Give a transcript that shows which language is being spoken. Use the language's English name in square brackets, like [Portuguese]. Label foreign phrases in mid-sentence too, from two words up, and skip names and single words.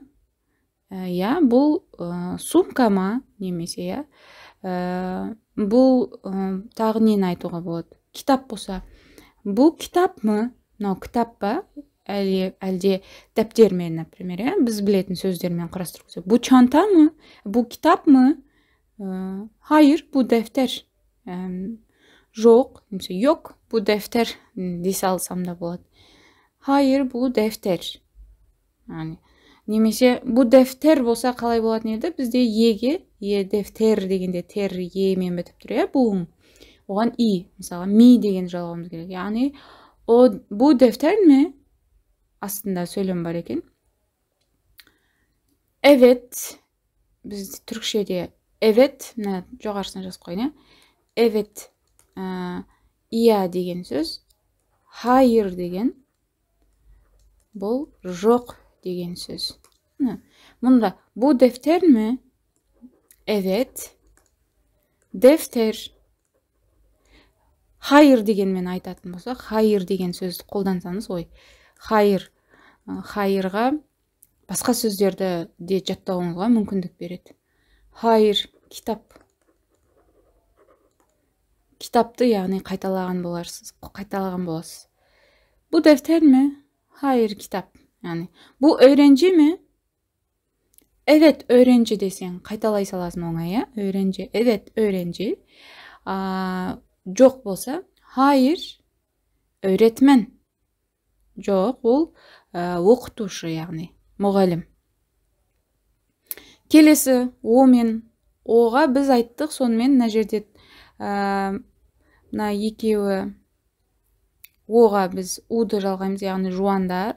[Kazakh] Бұл сумка ма? Немесе бұл тағы нені айтуға болады? Китап болса, бұл китап мы? Мынау кітап па? Әлде дәптермен, например, біз білетін сөздермен қарастырып көрсек. Бұл чанта мы? Бұл китап мы? [Turkish] Hayır, bu defter. [Kazakh] Жоқ, немесе [Turkish] yok, bu defter [Kazakh] дей салсам да болады. [Turkish] Hayır, bu defter. [Kazakh] Немесе [Turkish] bu defter [Kazakh] болса қалай болатын еді? Бізде еге, дефтер дегенде тер емен бітіп тұр, бұғын. Оған и, мысалы, ми деген жалғауымыз керек. Яғни, [Turkish] bu defter mi? [Kazakh] Астында сөйлем бар екен. Evet, біз түркшеде Evet, мына жоғарысына жазып қойын, evet, iya деген сөз, hayır деген бұл жоқ деген сөз. [Turkish] Мұнда bu defter mi? Evet. Defter. Hayır [Kazakh] дегенмен айтатын болсақ, hayır деген сөзді қолдансаңыз, hayır, hayırға басқа сөздерді де жаттауыңызға мүмкіндік береді. [Turkish] Hayır, kitap. [Kazakh] Kitapты, яғни қайталаған боласыз. [Turkish] Bu defter mi? Hayır, kitap. Yani bu öğrenci mi? Evet, öğrenci desen [Kazakh] қайталай саласың оңай, [Turkish] ya. Öğrenci. Evet, öğrenci. [Kazakh] Жоқ болса, [Turkish] hayır, öğretmen. [Kazakh] Жоқ, ол оқытушы, яғни мұғалім. Келесі, о мен оға біз айттық, сонымен мына жерде мына екеуі оға біз уды жалғаймыз, яғни жуандар.